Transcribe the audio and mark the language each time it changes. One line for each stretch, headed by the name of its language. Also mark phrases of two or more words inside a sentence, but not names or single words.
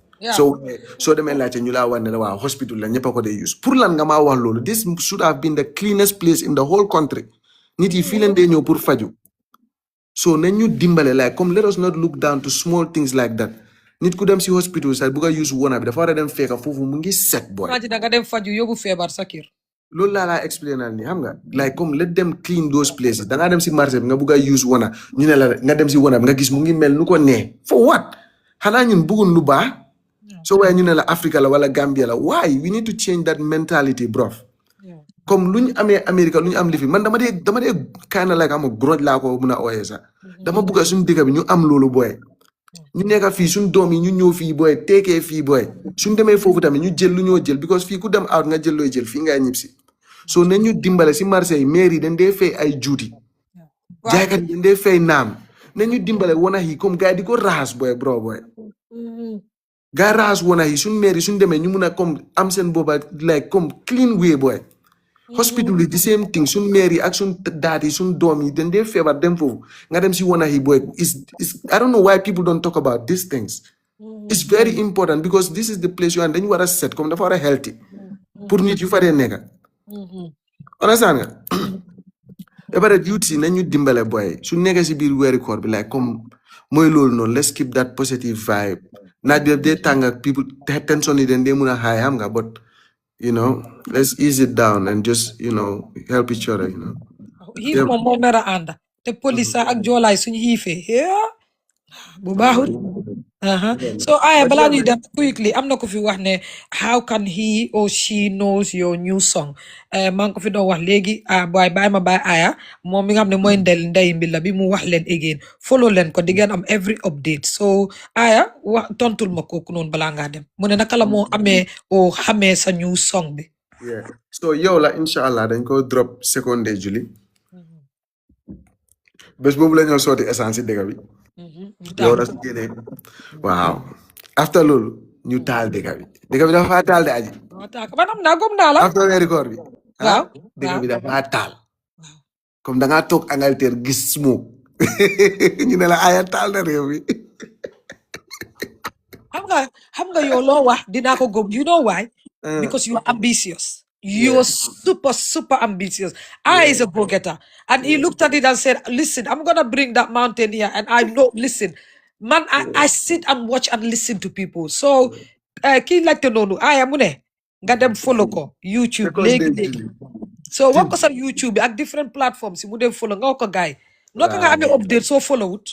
Wolof: soo demee laajte ñu laa wax ne la waa hospital la ñëpp a ko dee use pour lan nga maa wax loolu
English: this should have been the cleanest place in the whole country
Wolof: nit yi fii leen dee ñëw pour faju so nañ ñu dimbale like comme
English: let us not look down to small things like that
Wolof: nit ku dem si hospital sax bugg a use wona bi dafa war a dem fekka foofu mu ngi set boy imagine nga dem faju yóbbu feebar sa kër loolu laa explain ni xam nga like comme
English: let them clean those places
Wolof: dangaa dem si marché bi nga bugg a use wona ñu ne la nga dem si wona bi nga gis mu ngi mel nu ko nee
English: for what
Wolof: xanaa ñun bëggun lu baax so waaye ñu ne la Africa la wala Gambia la
English: why we need to change that mentality bro
Wolof: comme lu ñu amee America lu ñu am li fi man dama dee
English: kind of like
Wolof: am groj laa ko mun a ooyee sax dama bugg a suñu dëkk bi ñu am loolu booy ñu nekk fii suñu doom yi ñu ñëw fii booy teekee fii booy suñu demee foofu tamit ñu jël lu ñoo jël because fii ku dem out nga jël looy jël fii ngay ñib si so nañ ñu dimbale si marché yi maire yi dañ dee fay ay juuti jaaykat yi dañ dee fay naam nañ ñu dimbale wanax yi comme gars yi di ko raxas booy bro booy gars yi raxas wanax yi suñu maire yi suñu demee ñu mun a comme am seen booba like comme clean way booy hospital yi
English: the same thing
Wolof: suñ maire yi ak suñ daat yi suñ doom yi dañ dee feebar dem foofu nga dem si wanax yi booy
English: I don't know why people don't talk about these things it's very important because this is the place you and
Wolof: dañu war a set comme dafa war a healthy pour nit yu fa dee nekka understand nga ebare youth yi nañu dimbale booy su nekkee si biir weeri koor bi like comme mooy loolu noonu
English: let's keep that positive vibe
Wolof: naaj bi dee tàng ak
English: people tension
Wolof: yi dañ dee mun a high xam nga
English: but you know, let's ease it down and just, you know, help each other, you know.
Wolof: Xiif moom moo nar a ànd te police ak joolaay suñu xiifee bu baaxul so aya balaa ñuy dem quickly am na ko fi wax ne
English: how can he or she knows your new song
Wolof: maa ngi ko fi doon wax léegi waaye bàyyi ma bàyyi aya moom mi nga xam ne mooy ndey mbila bi mu wax leen again follow leen ko di ngeen am
English: every update
Wolof: so aya wax tontul ma kooku noonu balaa ngaa dem mu ne naka la moo amee o xamee sa
English: new song
Wolof: bi so yow la incha allah dañ ko drop
English: second day July
Wolof: bés boobu la ñoo sooti essence si dëkk bi yow la su génnee waaw after loolu ñu taal dëkk bi dafa taal de aji man am naa gom naa la after weeri koor bi waaw dëkk bi dafa taal comme da ngaa toog Angleterre gis smoke ñu ne la aya taal na réew mi xam nga yow loo wax dinaa ko gëm
English: you know why because you are ambitious You're super ambitious. I is a go-getter. And he looked at it and said, listen, I'm gonna bring that mountain here. And I know, listen, man, I sit and watch and listen to people.
Wolof: So kii like to know aya mu ne nga dem follow ko YouTube léegi so wax ko sa YouTube bi ak
English: different platforms
Wolof: yi mu dem follow nga wax ko gaay naka nga amee update soo follow wut